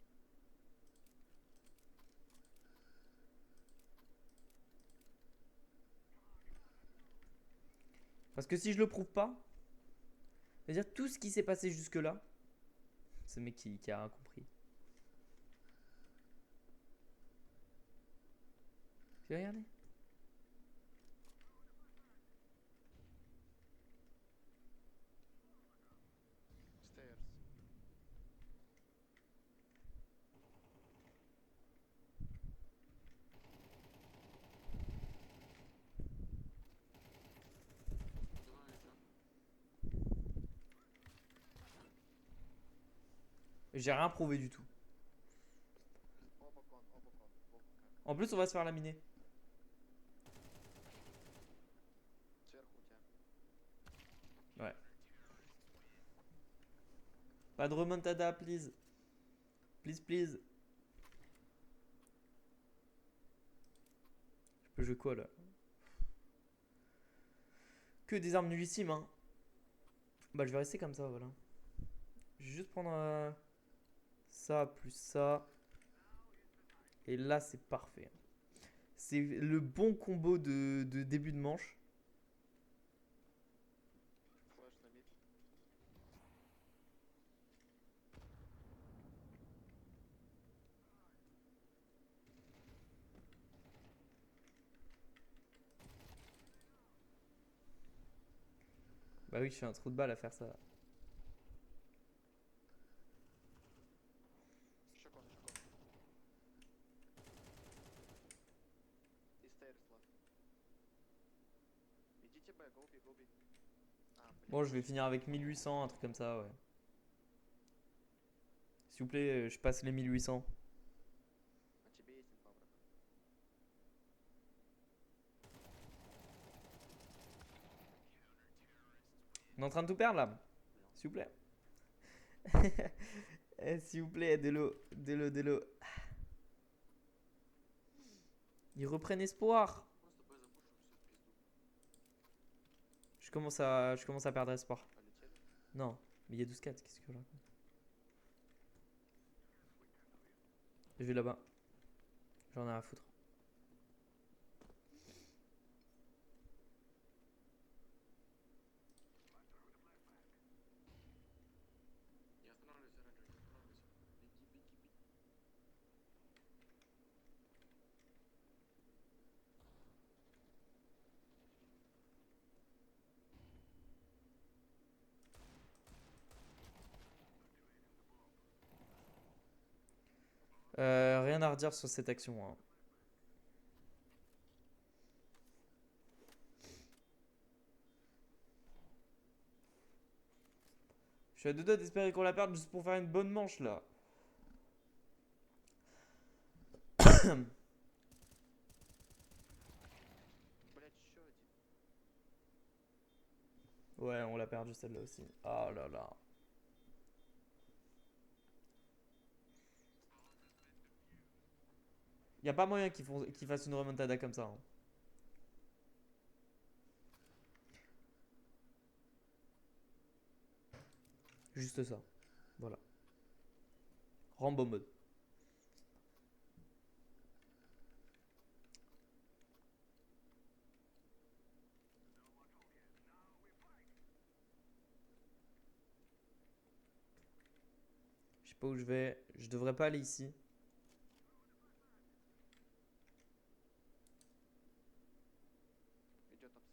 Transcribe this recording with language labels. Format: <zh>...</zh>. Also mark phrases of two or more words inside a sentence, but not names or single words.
<fr>Parce que si je le prouve pas, c'est-à-dire tout ce qui s'est passé jusque-là, c'est le mec qui a rien compris. Tu regardé? Stairs.</fr> <ru>Два еще.</ru> <fr>J'ai rien prouvé du tout.</fr> <ru>Оба кон, оба кон. Оба кон.</ru> <fr>En plus, on va se faire laminer.</fr> <ru>Сверху у тебя.</ru> <fr>Ouais. Pas de remontada, please. Please. Je peux jouer quoi là? Que des armes nullissimes, hein. Bah, je vais rester comme ça, voilà. Je vais juste prendre. ça plus ça. Et là, c'est parfait. C'est le bon combo de début de manche.</fr> <ru>Флэш на мид.</ru> <fr>Bah oui, je suis un trou de balle à faire ça.</fr> <ru>Еще кон, еще кон. И</ru> <en>stairs last.</en> <ru>Идите Б, гоуби, гоуби. А,</ru> <fr>Bon, je vais</fr> <ru>блядь.</ru> <fr>finir avec 1800, un truc comme ça, ouais. S'il vous plaît, je passe les 1800.</fr> <ru>На тебе есть инфа, брат.</ru> <fr>On est en train de tout perdre là. S'il vous plaît. S'il vous plaît, Delo. Delo, Delo. Ils reprennent espoir.</fr> <ru>Просто Б запушим, все в пизду.</ru> <fr>Je commence à perdre espoir.</fr> <ru>Полетели.</ru> <fr>Non, mais il y a 12-4, qu'est-ce que je raconte? Je vais là-bas. J'en ai rien à foutre.</fr> <ru>Не останавливайся, Ренджер, не останавливайся. Беги, беги, беги.</ru> <fr>Rien à redire sur cette action, hein. Je suis à deux doigts d'espérer qu'on la perde juste pour faire une bonne manche là.</fr> <ru>Блядь, еще один.</ru> <fr>Ouais, on l'a perdu celle-là aussi. Oh là là. Y a pas moyen qu'ils fassent une remontada comme ça, hein. Juste ça. Voilà. Rambo mode. Je sais pas où je vais. Je devrais pas aller ici.</fr> <ru>Идет апсы.</ru>